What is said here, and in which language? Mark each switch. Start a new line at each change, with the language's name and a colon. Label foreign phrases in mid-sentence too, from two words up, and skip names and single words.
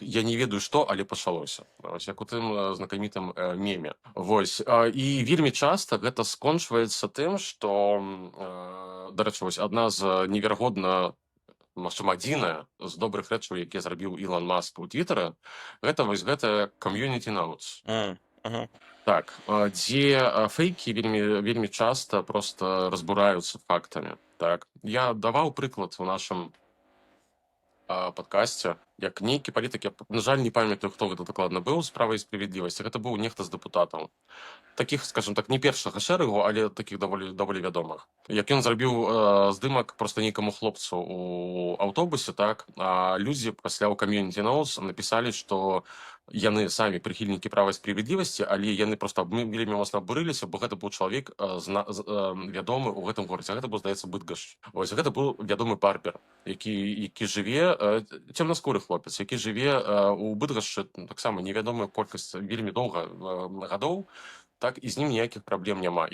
Belarusian: Я не ведаю, што, але пачалося. Вось, як у тым знакамітым меме. Вось. І вельмі часта гэта скончваецца тым, што, дарэчы, вось, адна з неверагодна, магчыма, адзіная з добрых рэчаў, якія зрабіў Ілон Маск у Твіттары, гэта вось гэта
English: community notes.
Belarusian: Так, дзе фэйкі вельмі часта проста разбураюцца фактамі. Так. Я даваў прыклад у нашым падкасце, як нейкі палітык, я, на жаль, не памятаю, хто гэта дакладна быў з «Права і справядлівасці», гэта быў нехта з дэпутатаў. Такіх, скажем так, не першага шэрагу, але такіх даволі вядомых. Як ён зрабіў здымак проста нейкаму хлопцу ў аўтобусе, так, а людзі пасля ў
English: community notes
Belarusian: напісалі, што яны самі прыхільнікі «Права і справядлівасці», але яны проста вельмі моцна абурыліся, бо гэта быў чалавек вядомы ў гэтым горадзе. Гэта быў, здаецца, Быдгаш. Вось, гэта быў вядомы барбер, які жыве, цёмнаскуры хлопец, які жыве ў Быдгашчы таксама невядомая колькасць вельмі доўга гадоў, так, і з ім ніякіх праблем няма.